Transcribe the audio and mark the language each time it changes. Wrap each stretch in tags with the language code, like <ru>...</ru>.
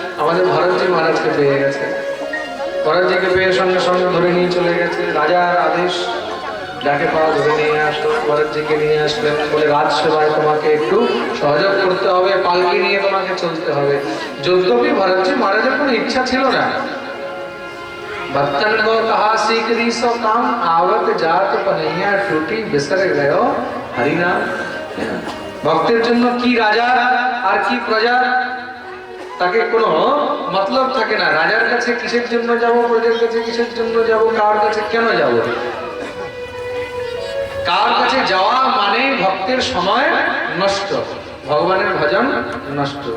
<bn>আমাদের ভরতজি মহারাজকে পেয়ে গেছে। ভরতজিকে পেয়ে সঙ্গে সঙ্গে ধরে নিয়ে চলে গেছে। রাজার আদেশ, যাকে পাওয়া ধরে নিয়ে আসলো। ভরতজিকে নিয়ে আসলেন, বলে রাজসেবায় তোমাকে একটু সহযোগ করতে হবে, পালকি নিয়ে তোমাকে চলতে হবে। যদ্যপি ভরতজি মহারাজের কোনো ইচ্ছা ছিল না।</bn> <hi>भक्तन को कहा सीकरी सो काम, आवत जात पनैया टूटी बिसर गयो हरिनाम।</hi> <bn>ভক্তের জন্য কি রাজা আর কি প্রজা তাকে কোনো মতলব থাকে না। রাজার কাছে কিসের জন্য যাব, প্রজার কাছে কিসের জন্য যাব, কার কাছে কেন যাব। কার কাছে যাওয়া মানে ভক্তের সময় নষ্ট, ভগবানের ভজন নষ্ট।</bn>